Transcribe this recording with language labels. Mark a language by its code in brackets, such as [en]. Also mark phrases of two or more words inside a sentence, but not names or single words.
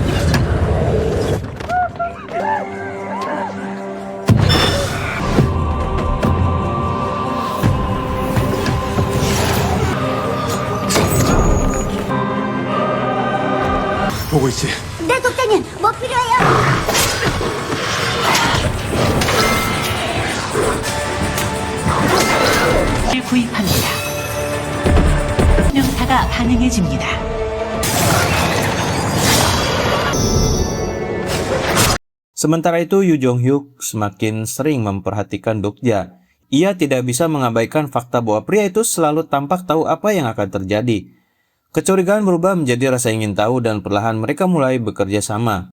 [ko] 보고 있지? 네, 독장님, 뭐 필요해요? 구입합니다. 명타가 가능해집니다. [id] Sementara itu, Yu Jong-hyuk semakin sering memperhatikan Dokja. Ia tidak bisa mengabaikan fakta bahwa pria itu selalu tampak tahu apa yang akan terjadi. Kecurigaan berubah menjadi rasa ingin tahu dan perlahan mereka mulai bekerja sama.